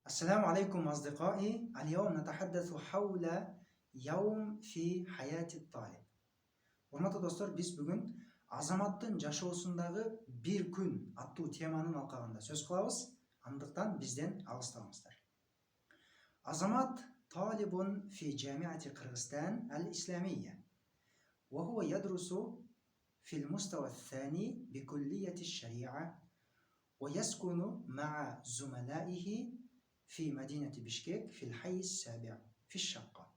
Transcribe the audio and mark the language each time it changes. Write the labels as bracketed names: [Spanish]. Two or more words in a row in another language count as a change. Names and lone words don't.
[Arabic] السلام عليكم أصدقائي. اليوم نتحدث حول يوم في حياة الطالب. [Kyrgyz] Урматтуу достор, биз бүгүн азаматтын жашоосундагы бир күн аттуу теманын алкагында сөз кылабыз. Андыктан бизден алыстабыңыздар. [Arabic] Азамат طالب في جامعة قرغيزستان الإسلامية، وهو يدرس في المستوى الثاني بكلية الشريعة، ويسكن مع زملائه في مدينة بشكيك في الحي السابع في الشقة.